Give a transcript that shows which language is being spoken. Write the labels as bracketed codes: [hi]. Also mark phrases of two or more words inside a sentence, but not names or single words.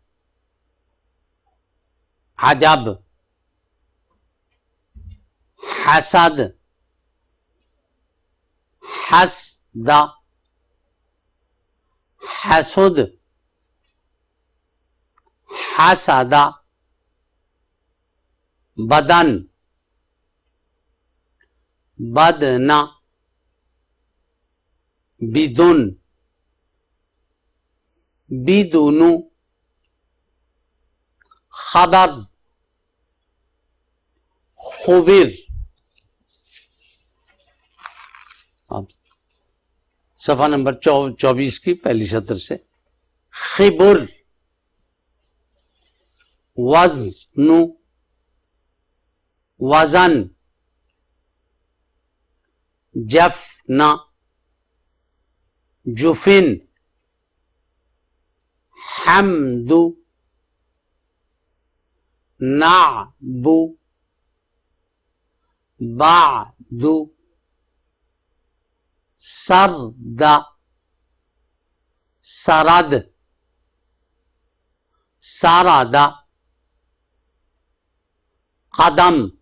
[ar] عجب، حسد، حسد، حسد، حسد، بدن، بدن، بدن، بدون، خبر، خبر۔ [ur] اب صفحہ نمبر 24 کی پہلی سطر سے خبر، [ar] وزن، وزن، جفن، جفن، حمد، نعب، بعد، سرد، سرد، سرد، قدم،